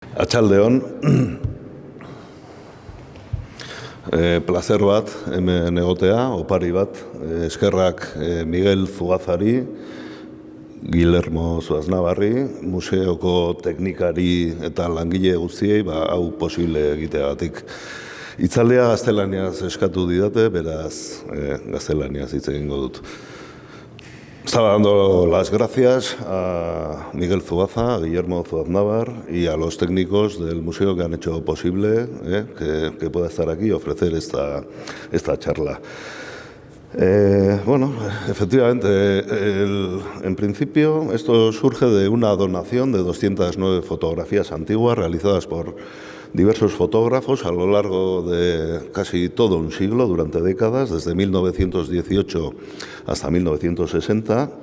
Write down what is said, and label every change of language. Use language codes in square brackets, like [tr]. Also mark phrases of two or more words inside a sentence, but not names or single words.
[eu] Arratsaldeon, placer bat hemen egotea, opari bat, eskerrak Miguel Zugazari, Guillermo Zuaznabarri, museoko teknikari eta langile guztiei hau posible egiteagatik. Hitzaldia gaztelaniaz eskatu didate, beraz gaztelaniaz hitz egingo dut. [es] Estaba dando las gracias a Miguel Zuaza, a Guillermo Zuaznabar y a los técnicos del museo que han hecho posible que pueda estar aquí y ofrecer esta charla. Bueno, efectivamente, en principio esto surge de una donación de 209 fotografías antiguas realizadas por diversos fotógrafos a lo largo de casi todo un siglo, durante décadas, desde 1918 hasta 1960.